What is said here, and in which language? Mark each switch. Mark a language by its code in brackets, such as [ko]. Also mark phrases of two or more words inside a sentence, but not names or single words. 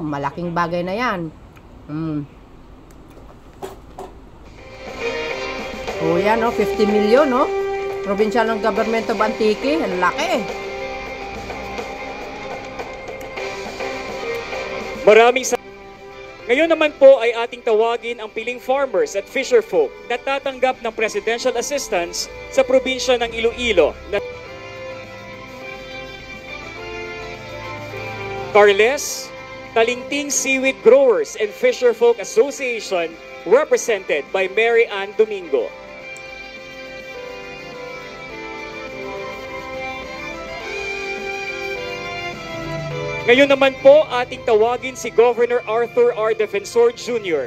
[tl] Malaking bagay na yan. O yan, no? 50 million, no? [en] Provincial ng Government of Antique. [tl] Ang laki. Ngayon naman po ay ating tawagin ang piling farmers at fisherfolk na tatanggap ng [en] presidential assistance [tl] sa probinsya ng Iloilo. [en] Carles, Talingting Seaweed Growers and Fisherfolk Association, represented by Mary Ann Domingo. [tl] Ngayon naman po ating tawagin si Governor Arthur R. Defensor Jr.